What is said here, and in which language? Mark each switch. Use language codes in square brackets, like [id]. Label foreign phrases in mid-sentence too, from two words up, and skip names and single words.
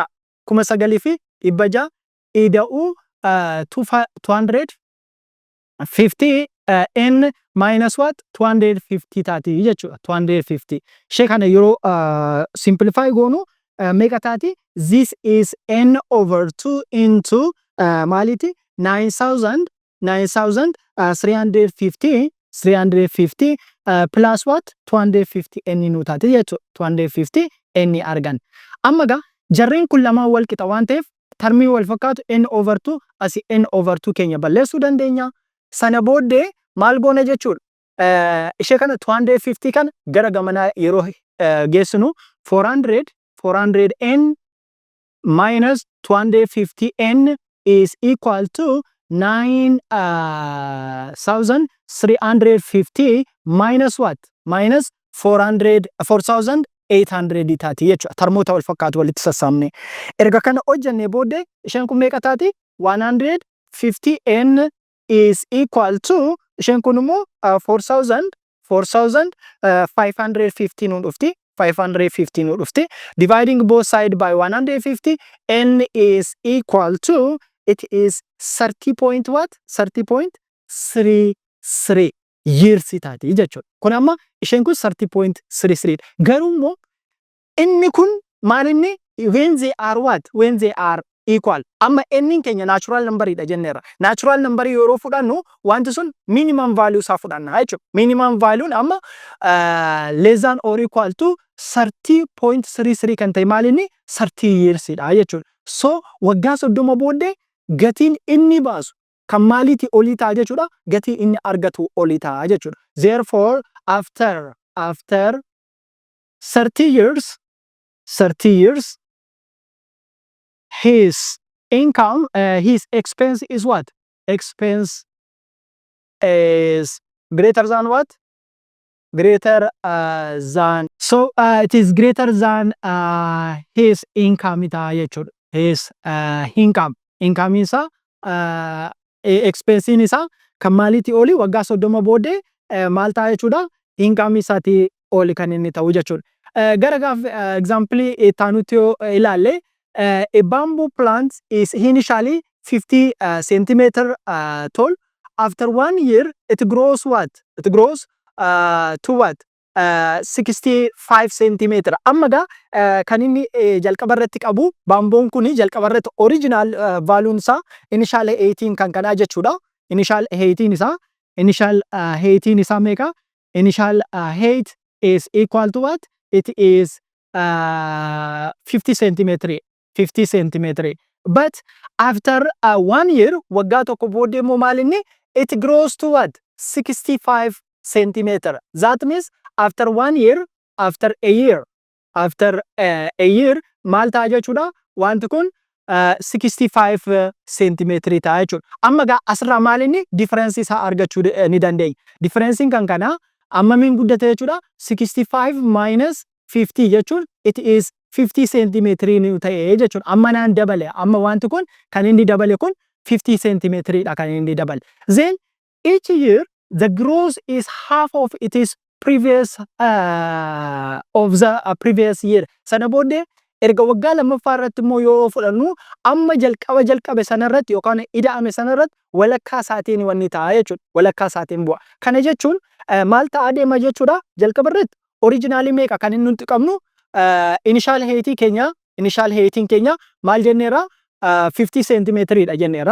[om] 9,000 fi 600 ida'uu 250 N [en] minus what? [om] 250 taati jechuudha. 250. Ishee kana yeroo simplify goonu meeqa taati? [en] This is N over 2 into [om] maaliti? [en] 9,350 plus what? [om] 250 N nu taati jechuudha. 250 N argan. Amma egaa jarreen kun lamaan wal qixa waan ta'eef termii wal fakkaatu N over 2 asii N over 2 keenya balleessuu dandeenya. Sana booddee maal goona jechuudha. Ishee kana 250 kana gara gamanaa yeroo geessinu [en] 400N minus 250N is equal to 9,350 minus what? [om] Minus 4,800 taati jechuudha. Termoota wal fakkaatu walitti sassaabne. Erga kana hojjannee booddee isheen kun meeqa taati? [en] 150N is equal to [om] isheen kun immoo 4,550 nu dhufti. 550 nu dhufti. [en] Dividing both side by 150, N is equal to, it is 30 point what? [om] 30.33 years taati jechuudha. Kun amma isheen kun 30.33. Garuu immoo inni kun maal inni? [en] When they are what? When they are equal. [om] Amma N keenya [en] natural number [om] dha jenneerra. [en] Natural number [om] yeroo fudhannu wanti sun [en] minimum value [om] isaa fudhanna jechuudha. [en] Minimum value [om] amma [en] less than or equal to [om] 30.33 kan ta'e maal inni? 30 years dha jechuudha. So waggaa 30 booddee gatiin inni baasu kan maaliiti olii ta'a jechuudha. Gatii inni argatu olii ta'a jechuudha. [en] Therefore after 30 years his income, his expense is what? Expense is greater than what? Greater than. So it is greater than his income [om] ita jechuudha. [en] His income. [om] Income isa expense isa kan maaliiti oli waggaa 30 booddee maal ta'a jechuudha. Income isaati oli kan inni ta'u jechuudha. Gara gaaf example taanutti yoo ilaalle [en] a bamboo plant is initially 50 centimeter tall. After 1 year, it grows what? It grows to what? 65 centimeter. [om] Amma ga kan inni jalqaba irratti qabu bamboon kuni jalqaba irratti [en] original value [om] isaa initial 18 kan kanaa jechuudha. Initial 18 isaa meeqa? [en] Initial height is equal to what? It is 50 centimeter. 50 centimeter. But after 1 year, [om] waggaa tokko booddee immoo maal inni? [en] It grows to what? 65 centimeter. That means after 1 year, after a year, [om] maal ta'a jechuudha? Wanti kun 65 centimeter ta'a jechuudha. Amma gaa asirraa maal inni? Difference isaa argachuu ni dandeenya. Difference kan kana ammamiin guddate jechuudha? 65 minus 50 jechuun [en] it is 50 centimeter [om] ni ta'e jechuudha. Amma naan dabale. Amma wanti kun kan inni dabale kun 50 centimeter dha kan inni dabale. [en] Then each year the growth is half of it is previous of the previous year. [om] Sana booddee erga waggaa lammaffaa irratti immoo yoo fudhannu amma jalqabe sanarratti yookaan ida'ame sanarratti walakkaa isaatiin wanni ta'a jechuudha. Walakkaa isaatiin bu'a. Kana jechuun maal ta'a deema jechuudha? Jalqaba irratti originally meeqa kan inni nuti qabnu initial heightiin keenya maal jenneera 50 centimeter dha jenneera.